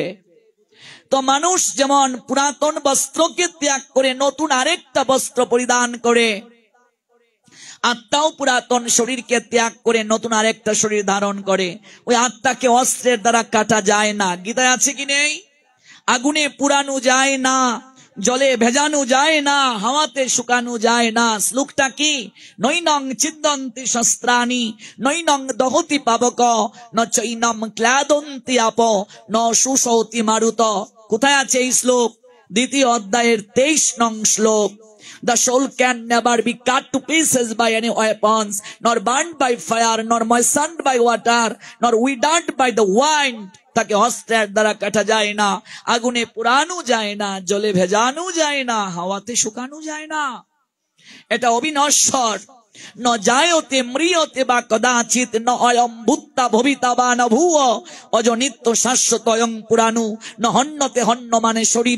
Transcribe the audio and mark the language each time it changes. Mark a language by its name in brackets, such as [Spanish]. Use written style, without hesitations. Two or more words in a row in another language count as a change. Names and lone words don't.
[Bangla] তো মানুষ যেমন পুরাতন বস্ত্রকে ত্যাগ করে নতুন আরেকটা বস্ত্র পরিধান করে, আত্মাও পুরাতন শরীরকে ত্যাগ করে নতুন আরেকটা শরীর ধারণ করে। ওই আত্মাকে অস্ত্রের দ্বারা কাটা যায় না। গীতায় আছে কি নেই? আগুনে পুরানো যায় না, জলে ভেজানো যায় না, হাওয়াতে শুকানো যায় না। শ্লোকটা কি? [Sanskrit] নৈনং ছিদ্দন্তি শস্ত্রাণি নৈনং দহতি পাবক ন চৈনম ক্লাদন্তি আপ ন সুশৌতি মারুত। [Bangla] কোথায় আছে এই শ্লোক? 2য় অধ্যায়ের 23 নং শ্লোক। [English] The soul can never be cut to pieces by any weapons, nor burned by fire, nor moistened by water, nor withered by the wind. [Bangla] তাকে অস্ত্রের দ্বারা কাটা যায় না, আগুনে পুরানো যায় না, জলে ভেজানো যায় না, হাওয়াতে শুকানো যায় না। এটা অবিনশ্বর। [Sanskrit] ন জায়তে মৃয়তে বা কদাচিৎ ন অয়ম ভূত্তা ভবিতা বা ন ভুয় অজ নিত্য শাশ্বত অয়ং পুরাণু ন হন্যতে হন্য মানে শরীরে।